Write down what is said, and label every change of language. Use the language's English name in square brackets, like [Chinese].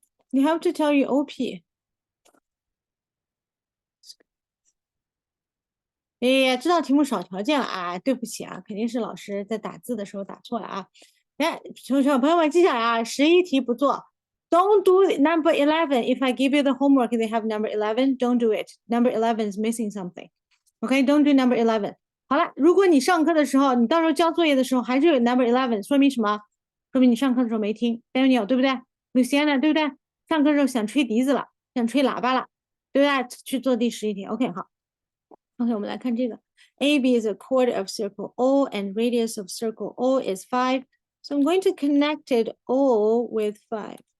[English] You have to tell you OP。 [Chinese] 哎呀，知道题目少条件了啊，对不起啊，肯定是老师在打字的时候打错了啊。来，小朋友们记下来啊，11题不做。 [English] Don't do number 11. If I give you the homework, they have number 11. Don't do it. Number 11 is missing something. Okay, don't do number 11. [Chinese] 好了，如果你上课的时候，你到时候交作业的时候还是有 number 11，说明什么？说明你上课的时候没听。Daniel 对不对？Luciana 对不对？上课的时候想吹笛子了，想吹喇叭了，对不对？去做第11题。OK，好。OK，我们来看这个。 [English] AB is a quarter of circle O and radius of circle O is 5. So I'm going to connect it O with 5.